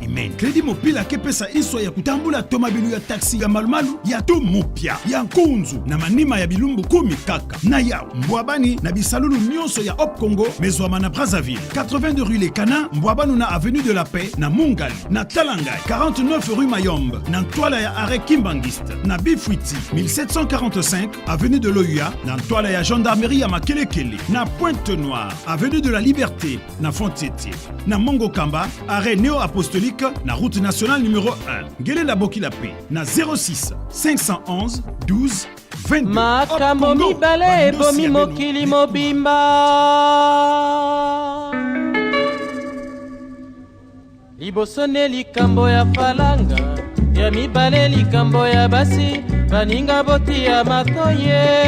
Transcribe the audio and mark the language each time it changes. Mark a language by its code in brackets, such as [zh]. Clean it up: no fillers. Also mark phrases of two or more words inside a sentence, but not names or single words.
[ktu] imeni Kredi Mopila kepesa iswa ya kutambula toma bilu ya taxi ya malumalu ya to mupya ya nkunzu na manima ya bilumbu kumi kaka na yao mbwabani na bisalulu nyonso ya Op Congo mezwama na Brazzaville 82 rue Les Canins mbwabanu na avenue de la Paix na Mungali na Talangai 49 rue Mayombe na Ntwala ya Arek Kimbangiste na Bifwiti 1745 avenue de l'Oya na Ntwala ya gendarmerie ya Makelekele na Pointe-Noire avenue de la Liberté na Fontietier na Mongo Kamba arrêt néo-apostolique na route nationale numéro 1 Ngele la Bokilape na 06 511 12 22 [ln] makambo mibale ebomi mokili mobimba, liboso ne likambo ya falanga, ya mibale likambo ya basi baninga boti ya matoye.